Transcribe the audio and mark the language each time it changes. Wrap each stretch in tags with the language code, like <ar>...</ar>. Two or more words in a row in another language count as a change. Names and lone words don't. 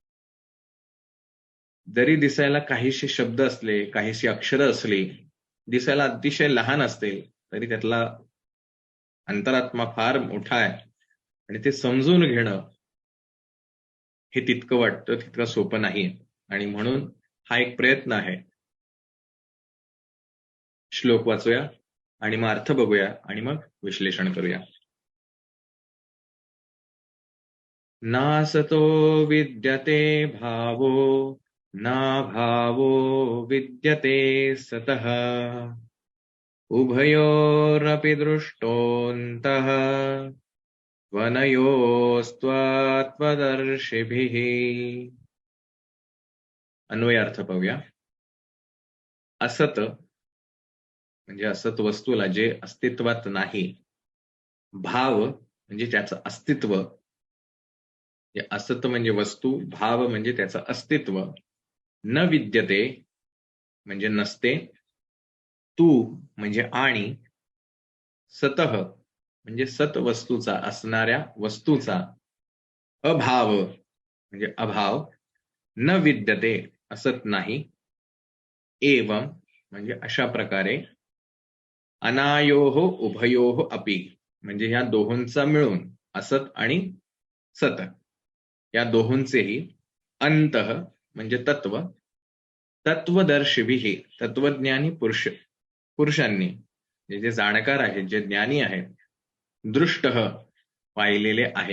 <mr>जरी दिसायला काहीशी शब्द असले, काहीशी अक्षरं असली, दिसायला अतिशय लहान असतील, तरी त्यातला अंतरात्मा फार मोठा आहे. आणि ते समजून घेणं हे तितकं वाटतं तितकं सोपं नाही. आणि म्हणून हा एक प्रयत्न आहे. श्लोक वाचूया आणि मग अर्थ बघूया आणि मग विश्लेषण करूया.</mr> <sa>नासतो विद्यते भावो ना भावो विद्यते सतः उभयोरपि दृष्टोऽन्तः त्वनयोस्त्वत्वदर्शिभिः.</sa> <mr>अन्वयार्थ पाहूया. असत म्हणजे असत वस्तूला जे अस्तित्वात नाही, भाव म्हणजे त्याचं अस्तित्व, असत म्हणजे वस्तू, भाव म्हणजे त्याचं अस्तित्व,</mr> <sa>न विद्यते</sa> <mr>म्हणजे नसते, तू म्हणजे आणि, सतः म्हणजे सत वस्तूचा असणाऱ्या वस्तूचा, अभाव म्हणजे अभाव,</mr> <sa>न विद्यते</sa> <mr>असत नाही, एवं म्हणजे अशा प्रकारे,</mr> <sa>अनायोः उभयोः अपि</sa> <mr>म्हणजे ह्या दोहोंचा मिळून असत आणि सत या दोहोंचेही, अंतः म्हणजे तत्व, तत्वदर्शिभिः तत्वज्ञानी पुरुषांनी जे जाणकार आहेत, जे ज्ञानी आहेत, दृष्टः पाहिलेले आहे.</mr>